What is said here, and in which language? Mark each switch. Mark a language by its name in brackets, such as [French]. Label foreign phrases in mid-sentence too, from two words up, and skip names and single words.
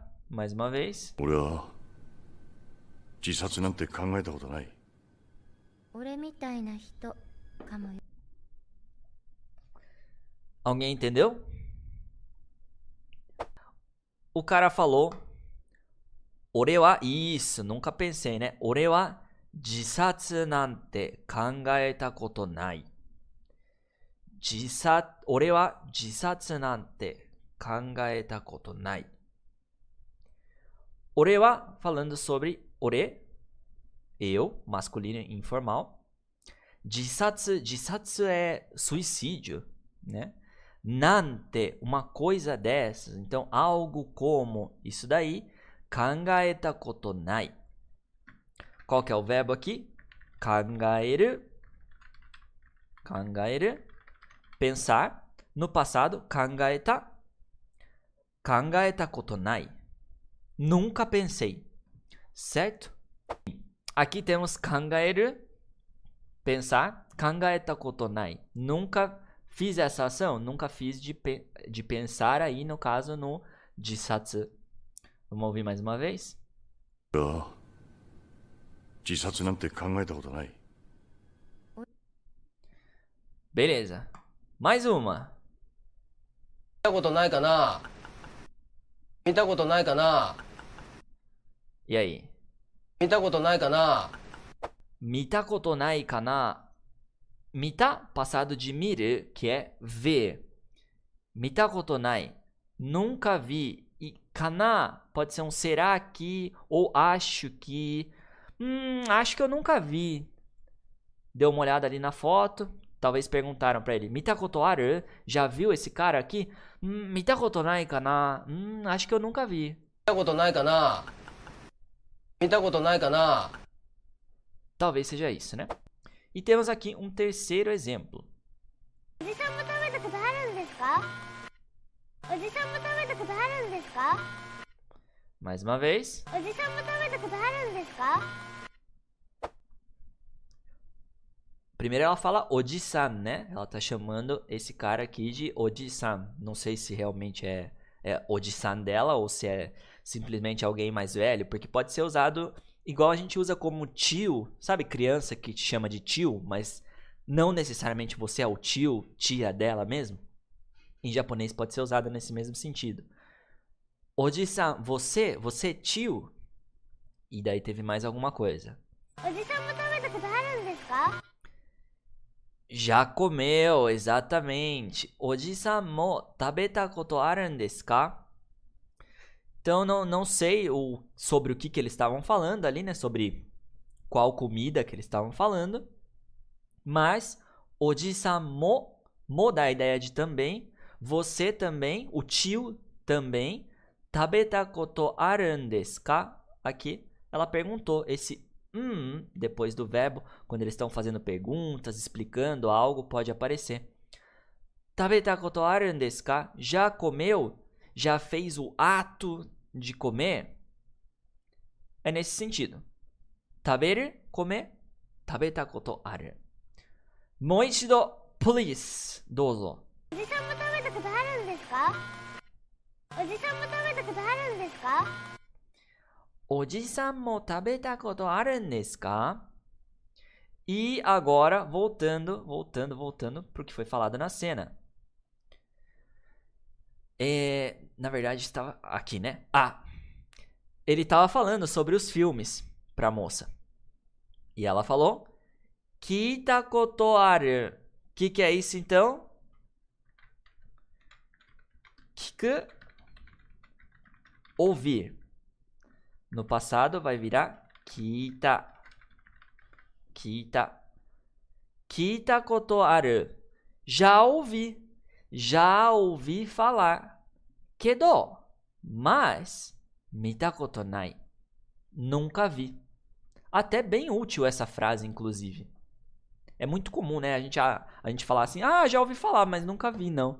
[Portuguese] Mais uma vez. Alguém entendeu? O cara falou: [Japanese] 俺は, [Portuguese] isso, nunca pensei, né? [Japanese] 俺は自殺なんて考えたことない. 俺は自殺なんて考えたことない. 俺は, [Portuguese] falando sobre ore, eu, masculino informal. Jisatsu é suicídio, né? Nante, uma coisa dessas. Então, algo como isso daí. [Japanese] 考えたことない. [Portuguese] Qual que é o verbo aqui? [Japanese] 考える。考える. [Portuguese] Pensar. No passado, kangaeta. [Japanese] 考えたことない. [Portuguese] Nunca pensei. Certo? Aqui temos kangaeru. Pensar. [Japanese] 考えたことない. [Portuguese] Nunca fiz essa ação. Nunca fiz de pensar aí, no caso, no jisatsu. Vamos ouvir mais uma vez? Beleza. Mais uma. E aí? [Japanese] 見たことないかな? [Portuguese] Mita, passado de miru, que é ver. [Japanese] 見たことない. [Portuguese] Nunca vi. E kana pode ser um será que ou acho que. Acho que eu nunca vi. Deu uma olhada ali na foto. Talvez perguntaram pra ele, [Japanese] 見たことある? [Portuguese] Já viu esse cara aqui? [Japanese] 見たことないかな? [Portuguese] Acho que eu nunca vi. [Japanese] 見たことないかな見たことないかな [Portuguese] Talvez seja isso, né? E temos aqui um terceiro exemplo. [Japanese] おじさんも食べたことあるんですか？おじさんも食べたことあるんですか？ [Portuguese] Mais uma vez. [Japanese] おじさんも食べたことあるんですか？ [Portuguese] Primeiro ela fala Oji-san, né? Ela tá chamando esse cara aqui de Oji-san. Não sei se realmente é Oji-san dela ou se é simplesmente alguém mais velho, porque pode ser usado igual a gente usa como tio, sabe? Criança que te chama de tio, mas não necessariamente você é o tio, tia dela mesmo. Em japonês pode ser usado nesse mesmo sentido. Oji-san, você tio? E daí teve mais alguma coisa. [Japanese] おじさんも食べたことあるんですか？ [Portuguese] Já comeu, exatamente. [Japanese] おじさんも食べたことあるですか? [Portuguese] Então não sei sobre o que eles estavam falando ali, né? Sobre qual comida que eles estavam falando. Mas [Japanese] おじさんも [Portuguese] dá a ideia de também. Você também, o tio também. [Japanese] 食べたことあるですか? [Portuguese] Aqui ela perguntou esse depois do verbo, quando eles estão fazendo perguntas, explicando algo, pode aparecer. [Japanese] 食べたことあるですか? [Portuguese] Já comeu? Já fez o ato de comer? É nesse sentido. Taberu, comer. [Japanese] 食べたことある。もう一度, please. [Portuguese] Dozo. [Japanese] おじさんも食べたことあるんですか？おじさんも食べたことあるんですか？おじさんも食べたことあるですか? [Portuguese] E agora, voltando pro que foi falado na cena. Na verdade, estava aqui, né? Ele estava falando sobre os filmes pra moça. E ela falou, [Japanese] 聞いたことある. [Portuguese] Que é isso, então? Kiku, ouvir. No passado vai virar kita. [Japanese] 聞いた。聞いたことある. [Portuguese] Já ouvi falar. [Japanese] けど、mas 見たことない. [Portuguese] Nunca vi. Até bem útil essa frase, inclusive. É muito comum, né? A gente falar assim, já ouvi falar, mas nunca vi, não.